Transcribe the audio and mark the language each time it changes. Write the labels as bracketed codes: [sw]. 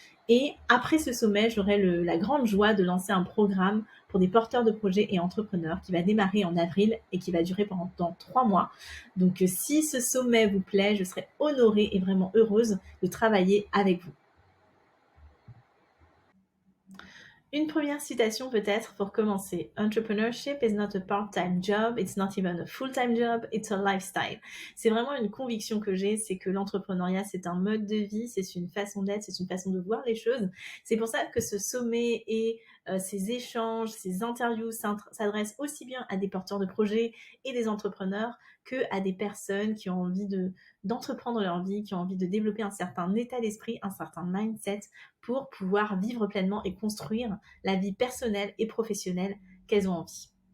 [fr] Et après ce sommet, j'aurai la grande joie de lancer un programme pour des porteurs de projets et entrepreneurs qui va démarrer en avril et qui va durer pendant 3 mois. Donc si ce sommet vous plaît, je serai honorée et vraiment heureuse de travailler avec vous. Une première citation peut-être pour commencer. [en] Entrepreneurship is not a part-time job, it's not even a full-time job, it's a lifestyle. [fr] C'est vraiment une conviction que j'ai, c'est que l'entrepreneuriat c'est un mode de vie, c'est une façon d'être, c'est une façon de voir les choses. C'est pour ça que ce sommet et ces échanges, ces interviews s'adressent aussi bien à des porteurs de projets et des entrepreneurs que à des personnes qui ont envie d'entreprendre leur vie, qui ont envie de développer un certain état d'esprit, un certain mindset pour pouvoir vivre pleinement et construire la vie personnelle et professionnelle qu'elles ont envie.